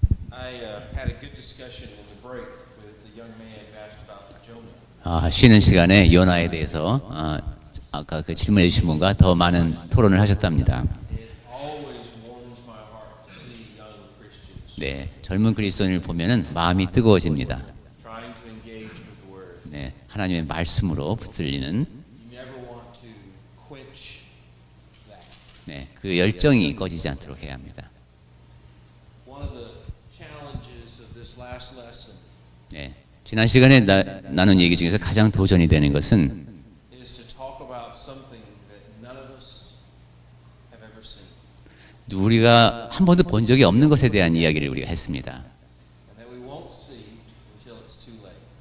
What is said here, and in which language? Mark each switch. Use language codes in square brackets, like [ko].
[en] I had a good discussion in the break with the young man who asked about Jonah. [ko] 쉬는 시간에 요나에 대해서 아까 그 질문해 주신 분과 더 많은 토론을 하셨답니다. [en] It always warms my heart to see young Christians [ko] 네, 젊은 그리스도인을 보면은 마음이 뜨거워집니다. [en] trying to engage with the Word. [ko] 네, 하나님의 말씀으로 붙들리는 [en] You never want to quench that. [ko] 네, 그 열정이 꺼지지 않도록 해야 합니다. [en] One of the challenges of this last lesson [ko] 네, 지난 시간에 나눈 얘기 중에서 가장 도전이 되는 것은 [en] is to talk about something that none of us have ever seen, [ko] 우리가 한 번도 본 적이 없는 것에 대한 이야기를 우리가 했습니다. [en] and that we won't see until it's too late.